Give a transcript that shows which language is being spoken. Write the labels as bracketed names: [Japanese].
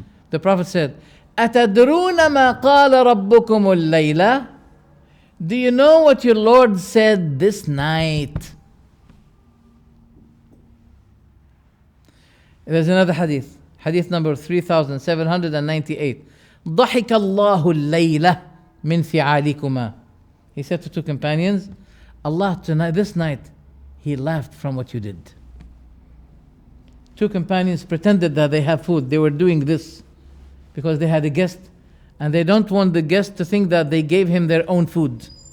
[English] The Prophet said, [Arabic] أتدرون ما قال ربكم الليلة? [English] Do you know what your Lord said this night? There's another hadith. Hadith number 3798. [Arabic] ضحك الله الليلة من فعالكما. [English] He said to 2 companions, Allah tonight, this night, He laughed from what you did. 2 companions pretended that they have food. They were doing this because they had a guest and they don't want the guest to think that they gave him their own food.